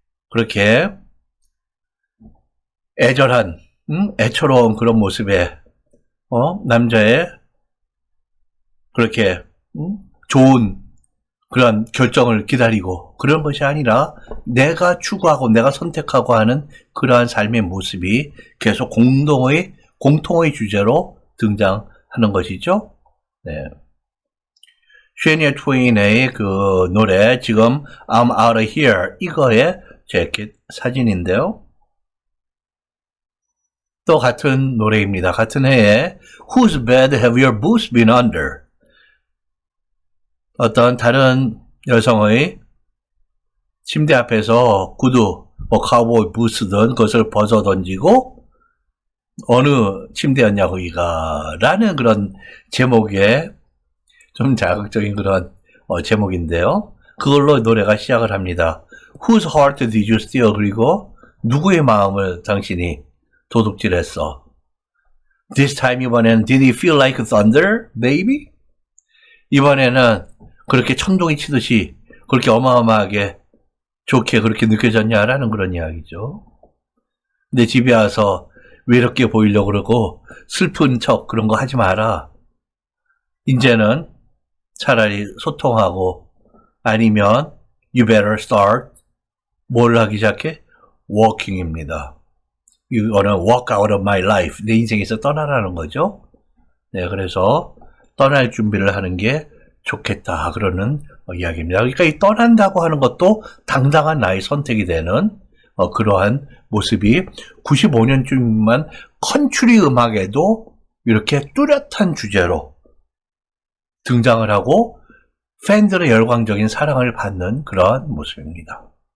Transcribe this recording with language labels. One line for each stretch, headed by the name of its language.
Korean: 그렇게 애절한, 애처로운 그런 모습의 남자의 그렇게 좋은 그런 결정을 기다리고 그런 것이 아니라 내가 추구하고 내가 선택하고 하는 그러한 삶의 모습이 계속 공통의 주제로 등장하는 것이죠. 네. 샤니아 트웨인의 그 노래, 지금
English: I'm out of here,
Korean: 이거의 재킷 사진인데요. 또 같은 노래입니다.
English: 같은 해에 Whose bed have your boots been under?
Korean: 어떤 다른 여성의 침대 앞에서 구두, 카우보이 부츠든 그것을 벗어 던지고 어느 침대였냐 거기가 라는 그런 제목의 좀 자극적인 그런 제목인데요. 그걸로 노래가 시작을 합니다.
English: Whose heart did you steal?
Korean: 그리고 누구의 마음을 당신이 도둑질했어?
English: This time
Korean: 이번에는
English: Did it feel like thunder, baby?
Korean: 이번에는 그렇게 천둥이 치듯이 그렇게 어마어마하게 좋게 그렇게 느껴졌냐라는 그런 이야기죠. 근데 집에 와서 외롭게 보이려고 그러고 슬픈 척 그런 거 하지 마라. 이제는 차라리 소통하고 아니면
English: You better start
Korean: 뭘 하기 시작해? Walking입니다. 이거는
English: walk out of my life.
Korean: 내 인생에서 떠나라는 거죠. 네, 그래서 떠날 준비를 하는 게 좋겠다. 그러는 이야기입니다. 그러니까 이 떠난다고 하는 것도 당당한 나의 선택이 되는 그러한 모습이 95년쯤만 컨츄리 음악에도 이렇게 뚜렷한 주제로 등장을 하고 팬들의 열광적인 사랑을 받는 그러한 모습입니다.